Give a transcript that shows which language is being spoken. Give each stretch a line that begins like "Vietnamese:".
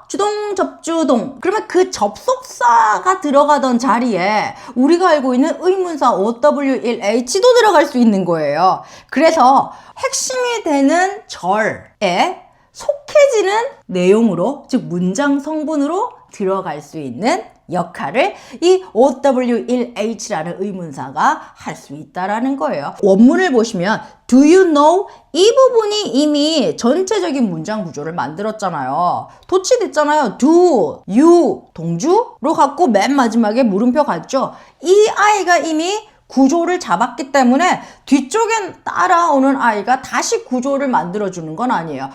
Korean: 주동, 접주동. 그러면 그 접속사가 들어가던 자리에 우리가 알고 있는 의문사 OW1H도 들어갈 수 있는 거예요. 그래서 핵심이 되는 절에 속해지는 내용으로, 즉 문장 성분으로 들어갈 수 있는 역할을 이 OW1H라는 의문사가 할 수 있다라는 거예요.
English: 원문을 보시면 Do you know?
Korean: 이 부분이 이미 전체적인 문장 구조를 만들었잖아요. 도치됐잖아요. Do, you, 동주로 갖고 맨 마지막에 물음표 갔죠. 이 아이가 이미 구조를 잡았기 때문에 뒤쪽엔 따라오는 아이가 다시 구조를 만들어주는 건 아니에요.